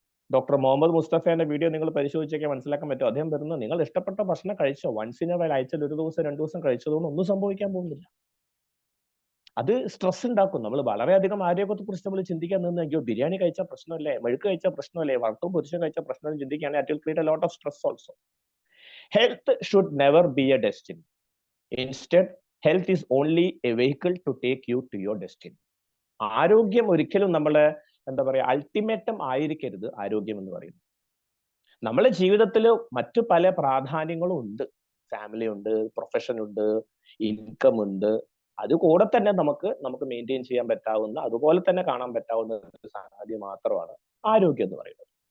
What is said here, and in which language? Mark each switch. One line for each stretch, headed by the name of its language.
Malayalam: Doctor Muhammad മുസ്തഫയുടെ video നിങ്ങൾ പരിശോധിച്ചൊക്കെ മനസ്സിലാക്കാൻ പറ്റും. അദ്ദേഹം പറയുന്നത് നിങ്ങൾ ഇഷ്ടപ്പെട്ട ഭക്ഷണം കഴിച്ചോ,
English: once in a while,
Malayalam: ആഴ്ചയിൽ 1 ദിവസം 2 ദിവസം കഴിച്ചതുകൊണ്ട് ഒന്നും സംഭവിക്കാൻ പോകുന്നില്ല. അത് സ്ട്രെസ് ഉണ്ടാക്കും. നമ്മൾ വളരെയധികം ആരോഗ്യത്തെ കുറിച്ച് നമ്മൾ ചിന്തിക്കാൻ നിന്ന് അയ്യോ ബിരിയാണി കഴിച്ചാൽ പ്രശ്നമല്ലേ, മെഴുക്ക് കഴിച്ചാൽ പ്രശ്നമല്ലേ, വറുത്തും പൊരിച്ചും കഴിച്ചാൽ പ്രശ്നമല്ലേ ചിന്തിക്കുകയാണെങ്കിൽ
English: it will create a lot of stress also. Health should never be a destiny. Instead, health is only a vehicle to take you to your destiny.
Malayalam: ആരോഗ്യം ഒരിക്കലും നമ്മളെ എന്താ പറയാ അൾട്ടിമേറ്റം ആയിരിക്കരുത്. ആരോഗ്യം എന്ന് പറയുന്നത് നമ്മളെ ജീവിതത്തിൽ മറ്റു പല പ്രാധാന്യങ്ങളും ഉണ്ട്. ഫാമിലി ഉണ്ട്, പ്രൊഫഷൻ ഉണ്ട്, ഇൻകം ഉണ്ട്. അതുകൂടെ തന്നെ നമുക്ക് മെയിൻറ്റെയിൻ ചെയ്യാൻ പറ്റാവുന്ന, അതുപോലെ തന്നെ കാണാൻ പറ്റാവുന്ന ഒരു സംഗതി മാത്രമാണ് ആരോഗ്യം എന്ന് പറയുന്നത്.